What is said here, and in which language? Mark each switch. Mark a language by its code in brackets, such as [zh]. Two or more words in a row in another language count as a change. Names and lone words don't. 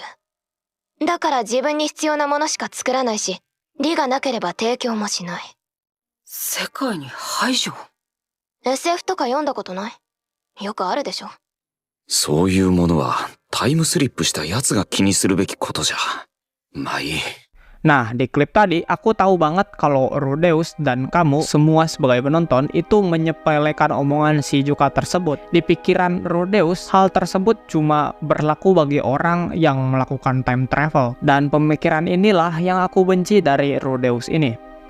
[ja] だから自分に必要なものしか作らないし、利がなければ提供もしない。世界に排除？ SF とか読んだことない？よくあるでしょ。そういうものはタイムスリップしたやつが気にするべきことじゃ。まあいい。 [id] Nah, di klip tadi aku tahu banget kalau Rodeus dan kamu semua sebagai penonton itu menyepelekan omongan Shizuka tersebut. Di pikiran Rodeus, hal tersebut cuma berlaku bagi orang yang melakukan [en] time travel. [id] Dan pemikiran inilah yang aku benci dari Rodeus ini.